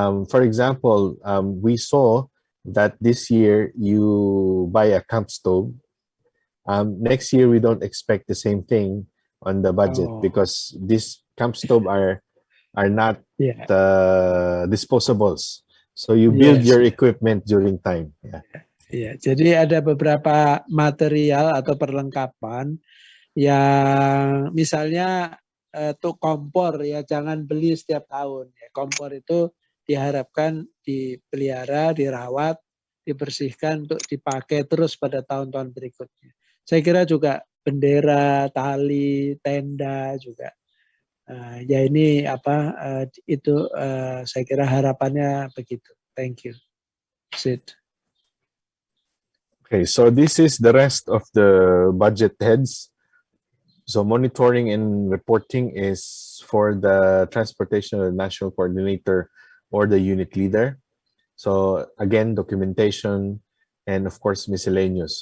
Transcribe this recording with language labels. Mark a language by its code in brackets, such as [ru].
[en] For example, we saw that this year you buy a camp stove. Next year we don't expect the same thing on the budget because these camp stove are not disposables. So you build your equipment during time. [id] Iya, jadi ada beberapa material atau perlengkapan yang misalnya untuk kompor ya jangan beli setiap tahun. Kompor itu diharapkan dipelihara, dirawat, dibersihkan untuk dipakai terus pada tahun-tahun berikutnya. Saya kira juga bendera, tali, tenda juga. Ya ini itu saya kira harapannya begitu. [en] Thank you. Syd. Okay, so this is the rest of the budget heads. So monitoring and reporting is for the transportation of the national coordinator or the unit leader. So again, documentation and of course miscellaneous.